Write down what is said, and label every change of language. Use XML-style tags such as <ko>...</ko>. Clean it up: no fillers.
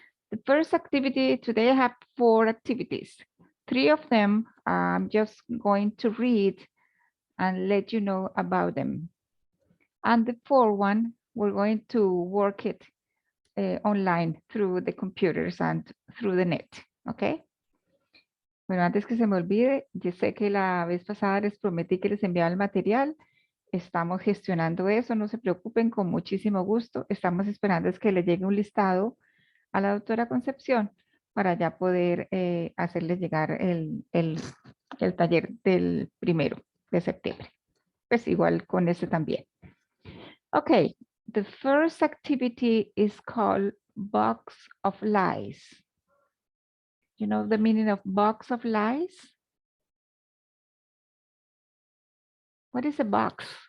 <en>The first activity, today I have 4 activities. 3 of them I'm just going to read and let you know about them. And the 4th one, we're going to work it online through the computers and through the net, okay?</en> <es>Bueno, antes que se me olvide, yo sé que la vez pasada les prometí que les enviaba el material. Estamos gestionando eso, no se preocupen, con muchísimo gusto. Estamos esperando es que le llegue un listado a la doctora Concepción para ya poder hacerles llegar el taller del 1 de septiembre. Pues igual con este también.</es> <en>Okay, the first activity is called Box of Lies. You know the meaning of box of lies? What is a box?</en>